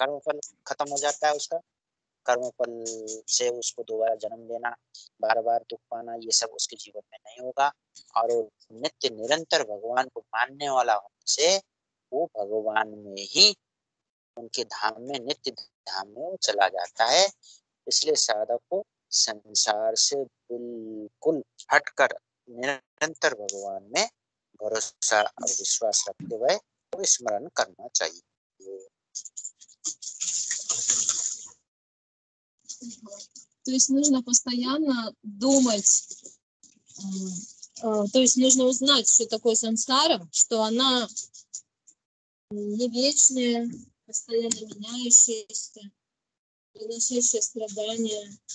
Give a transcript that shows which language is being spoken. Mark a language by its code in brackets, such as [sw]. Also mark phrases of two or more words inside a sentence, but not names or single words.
[hi] कर्मफल खत्म हो जाता है उसका। कर्मफल से उसको दोबारा जन्म लेना, बार-बार दुख पाना, ये सब उसके जीवन में नहीं होगा और वो नित्य निरंतर भगवान को मानने वाला होने से वो भगवान में ही, उनके धाम में, नित्य धाम में वो चला जाता है। इसलिए साधक को संसार से बिल्कुल हटकर निरंतर भगवान में भरोसा और विश्वास रखते हुए तो स्मरण करना चाहिए। [ru] То есть нужно постоянно думать, то есть нужно узнать, что такое сансара, что она не вечная, постоянно меняющаяся, приносящая страдания.